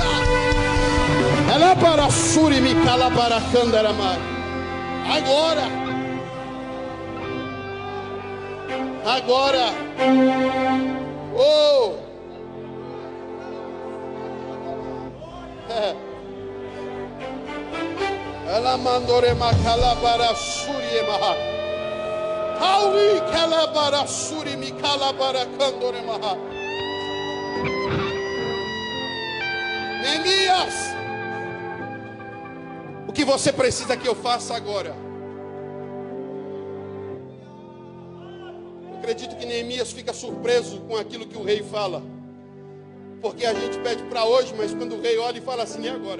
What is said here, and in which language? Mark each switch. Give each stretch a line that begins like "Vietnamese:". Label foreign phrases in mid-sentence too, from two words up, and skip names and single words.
Portuguese: Ela para surimi calabaracandarama. Agora. Oh. Ela mandorema calabara suriema. Aui calabara surimi calabara candorema. Neemias, o que você precisa que eu faça agora? Eu acredito que Neemias fica surpreso com aquilo que o rei fala, porque a gente pede para hoje, mas quando o rei olha e fala assim: e agora?